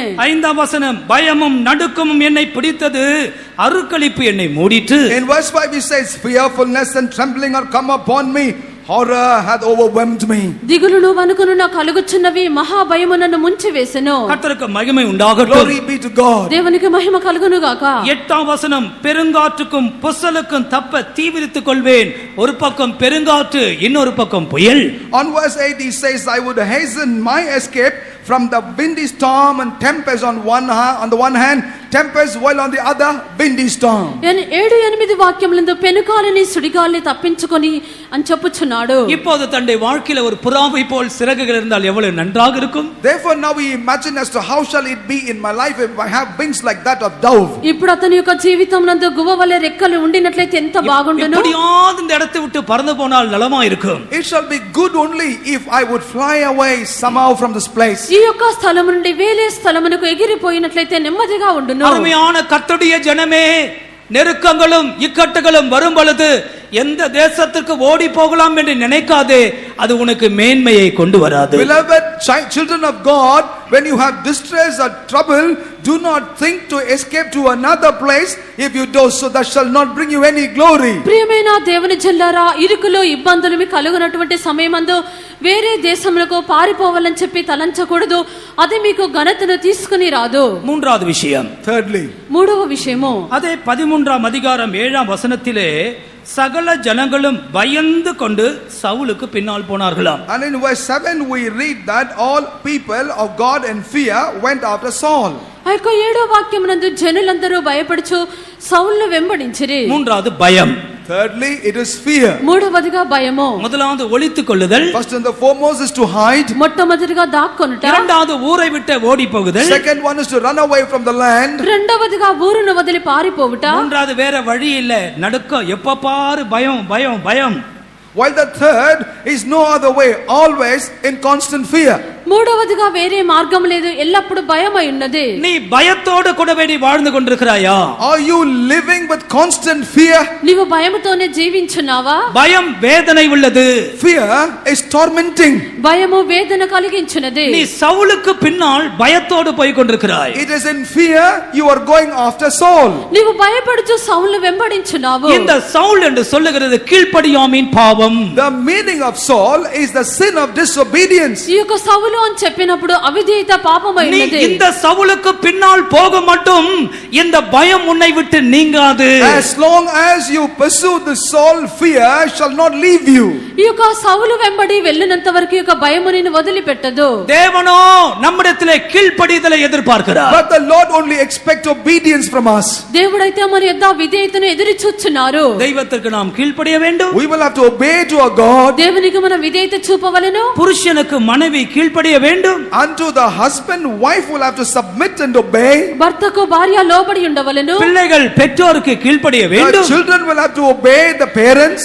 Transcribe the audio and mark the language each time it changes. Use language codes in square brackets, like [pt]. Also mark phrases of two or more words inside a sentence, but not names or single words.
[ta] 5ஆம் வசனம் பயமும் நடுக்கமும் என்னை பிடித்தது, அருக்களிப்பு என்னை மூடிற்று. [en] In verse 5 he says, fearfulness and trembling are come upon me, horror hath overwhelmed me. [te] దిగులును వణుకును నాకు కలుగుచున్నవి, మహా భయము నన్ను ముంచి వేసెను. [ta] கர்த்தருக்கு மகிமை உண்டாகட்டும். [en] Glory be to God. [te] దేవునికి మహిమ కలుగును గాక. [ta] 8ஆம் வசனம் பெருங்காற்றுக்கும் புசலுக்கும் தப்ப தீவிரித்துக் கொள்வேன், ஒரு பக்கம் பெருங்காற்று இன்னொரு பக்கம் புயல். [en] On verse 8 he says, I would hasten my escape from the windy storm and tempest on the one hand, tempest while on the other windy storm. [te] 7-8 వాక్యములందు పెనుగాలిని సుడిగాలిని తప్పించుకొని అని చెప్పుచున్నాడు. [ta] இப்போது தன்னுடைய வாழ்க்கையில ஒரு புறாவை போல் சிறகுகள் இருந்தால் எவ்வளவு நன்றாக இருக்கும். [en] Therefore now we imagine as to how shall it be in my life if I have wings like that of dove. [te] ఇప్పుడు అతని యొక్క జీవితమునందు గువ్వవలే రెక్కలు ఉండినట్లయితే ఎంత బాగుండును. [ta] எப்படியாவது இந்த இடத்தை விட்டு பறந்து போனால் நலமா இருக்கும். [en] It shall be good only if I would fly away somehow from this place. [te] ఈ యొక్క స్థలము నుండి వేరే స్థలమునకు ఎగిరిపోయినట్లయితే నెమ్మదిగా ఉండును. [ta] அருமையான கர்த்தருடைய ஜனமே, நெருக்கங்களும் இக்கட்டுகளும் வரும் பொழுது எந்த தேசத்துக்கு ஓடி போகலாம் என்று நினைக்காதே, அது உனக்கு மேன்மையை கொண்டு வராது. [en] Beloved children of God, when you have distress or trouble, do not think to escape to another place. If you do so, that shall not bring you any glory. [te] ప్రియమైన దేవుని జల్లారా, ఇరుకులు ఇబ్బందులు మీకు కలుగునటువంటి సమయమందు వేరే దేశములకు పారిపోవాలని చెప్పి తలంచకూడదు, అది మీకు ఘనతను తీసుకుని రాదు. [ta] மூன்றாவது விஷயம், [en] Thirdly, [te] మూడవ విషయము, [ta] அதே 13ஆம் அதிகாரம் 7ஆம் வசனத்திலே சகல ஜனங்களும் பயந்து கொண்டு சவுலுக்கு பின்னால் போனார்களாம். [en] and in verse 7 we read that all people of God in fear went after Saul. [te] ఆ యొక్క 7వ వాక్యమునందు జనులందరూ భయపడుచు సౌలును వెంబడించిరి. [ta] மூன்றாவது பயம். [en] Thirdly, it is fear. [te] మూడవదిగా భయము. [ta] முதலாவது ஒளித்துக் கொள்ளுதல். [en] First and the foremost is to hide. [te] మొట్టమొదటిగా దాక్కొనుట. [ta] இரண்டாவது ஊரை விட்டு ஓடி போகுதல். [en] Second one is to run away from the land. [te] రెండవదిగా ఊరును వదిలి పారిపోవుట. [ta] மூன்றாவது வேற வழி இல்ல, நடுக்கம், எப்ப பாரு பயம் பயம் பயம். [en] While the third is no other way, always in constant fear. [te] మూడవదిగా వేరే మార్గం లేదు, ఎల్లప్పుడు భయమై ఉన్నది. [ta] நீ பயத்தோடு கூடவே நீ வாழ்ந்து கொண்டிருக்கிறாயா? [en] Are you living with constant fear? [te] నీవు భయముతోనే జీవించున్నావా? [ta] பயம் வேதனை உள்ளது. [en] Fear is tormenting. [te] భయము వేదన కలిగించున్నది. [ta] நீ சவுலுக்கு பின்னால் பயத்தோடு போய் கொண்டிருக்கிறாய். [en] It is in fear you are going after Saul. [te] నీవు భయపడుచు సౌలును వెంబడించున్నావు. [ta] இந்த சவுல் என்று சொல்லுகிறது கீழ்ப்படியாமையின் பாவம். [en] The meaning of Saul is the sin of disobedience. [te] ఈ యొక్క సౌలు అని చెప్పినప్పుడు అవిధేయత పాపమై [ta] நீ [te] ఉన్నది. [ta] இந்த సவுలుக்கு பின்னால் போக மட்டும் இந்த பயம் உன்னை விட்டு நீங்காது. [en] As long as you pursue the Saul, fear shall not leave you. [te] ఈ యొక్క సౌలు వెంబడి వెళ్ళినంత వరకు ఈ యొక్క భయము నిన్ను వదిలిపెట్టదు. [ta] தேவனோ நம்மிடத்திலே கீழ்ப்படிதலை எதிர்பார்க்கிறார். [en] But the Lord only expects obedience from us. [te] దేవుడైతే మన యొద్ద విధేయతను ఎదురు చూచున్నారు. [ta] தெய்வத்திற்கு நாம் கீழ்ப்படிய வேண்டும். [en] We will have to obey to our God. [te] దేవునికి మన విధేయత చూపవలెను. [ta] புருஷனுக்கு மனைவி கீழ்ப்படிய வேண்டும். [en] Unto the husband, wife will have to submit and obey. [te] భర్తకు భార్య లోబడి ఉండవలెను. [ta] பிள்ளைகள் பெற்றோருக்கு கீழ்ப்படிய [en] The [ta] வேண்டும். [en] children will have to obey the parents.